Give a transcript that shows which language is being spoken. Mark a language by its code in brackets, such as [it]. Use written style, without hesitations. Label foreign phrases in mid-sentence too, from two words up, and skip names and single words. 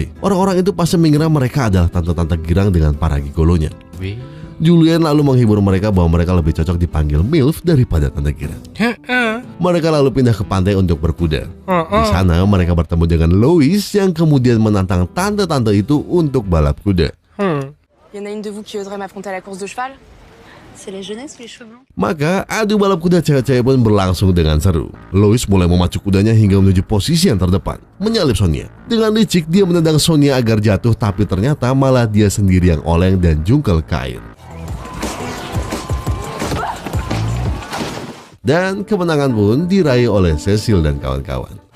[id] Orang-orang itu pasti mengira mereka adalah tante-tante girang dengan para gigolonya. Julian lalu menghibur mereka bahwa mereka lebih cocok dipanggil MILF daripada tante girang. Mereka lalu pindah ke pantai untuk berkuda. Di sana mereka bertemu dengan Lois yang kemudian menantang tante-tante itu untuk balap kuda. [fr] Y en a une de vous qui oserait m'affronter à la course de cheval? C'est la jeunesse ou les cheveux blancs? [id] Maka adu balap kuda cewek-cewek pun berlangsung dengan seru. Lois mulai memacu kudanya hingga menuju posisi yang terdepan, menyalip Sonia. Dengan licik dia menendang Sonia agar jatuh, tapi ternyata malah dia sendiri yang oleng dan jungkel ke air. Dan kemenangan pun diraih oleh Cecil dan kawan-kawan.